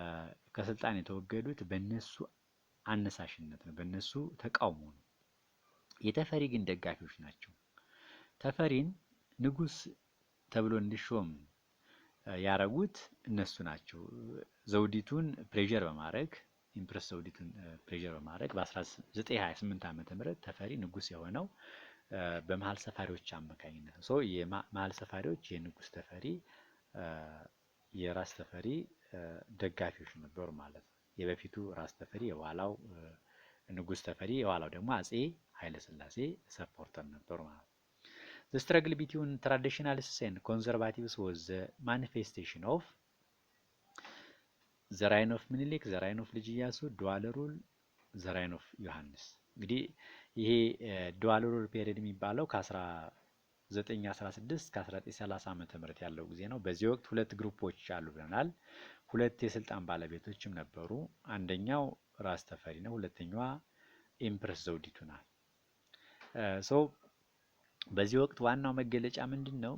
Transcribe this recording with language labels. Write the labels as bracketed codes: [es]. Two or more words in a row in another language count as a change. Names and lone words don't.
[am] ከስልጣን የተወገዱት በእነሱ አነሳሽነት ነው፣ በእነሱ ተቃውሞ ነው። የተፈሪ ግን ደጋፊዎች ናቸው። ተፈሪን ንጉስ ተብሎ እንዲሾም ያረጉት እነሱ ናቸው። ዘውዲቱን ፕሬዠር በማድረግ ኢምፕረስ ዘውዲቱን ፕሬዠር በማድረግ በ1928 ዓመተ ምህረት ተፈሪ ንጉስ የሆነው በመሀል ሰፋሪዎች አማካኝነት ነው። የመሀል ሰፋሪዎች የንጉስ ተፈሪ የራስ ተፈሪ ደጋፊዎች ነበሩ ማለት ነው። የበፊቱ ራስ ተፈሪ የኋላው ንጉስ ተፈሪ የኋላው ደግሞ አጼ ኃይለ ሥላሴ ሰፖርተር ነበሩ ማለት ነው። [en] The struggle between traditionalists and conservatives was the manifestation of the reign of ምኒልክ, the reign of ልጅ ኢያሱ, dual rule, the reign of [am] ዮሐንስ። እንግዲህ ይሄ [en] dual rule period [am] የሚባለው ከ1916 እስከ 1930 ዓመተ ምህረት ያለው ጊዜ ነው። በዚህ ወቅት ሁለት ግሩፖች አሉ ብለናል። ሁለት የስልጣን ባለቤቶችም ነበሩ። አንደኛው ራስ ተፈሪ ነው፣ ሁለተኛዋ ኢምፕረስ ዘውዲቱ ናት። በዚህ ወቅት ዋናው መገለጫ ምንድነው?